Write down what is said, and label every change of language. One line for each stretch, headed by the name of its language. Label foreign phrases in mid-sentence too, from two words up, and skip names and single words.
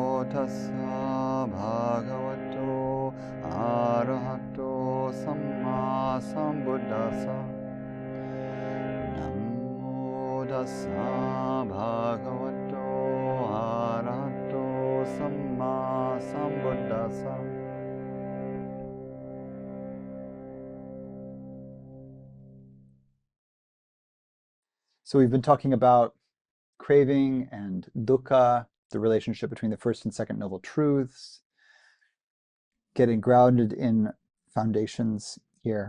Pali: tassa bhagavato arahato samma sambuddhassa. Namo tassa bhagavato arahato samma sambuddhassa.
English: So we've been talking about craving and dukkha, the relationship between the first and second noble truths, getting grounded in foundations here.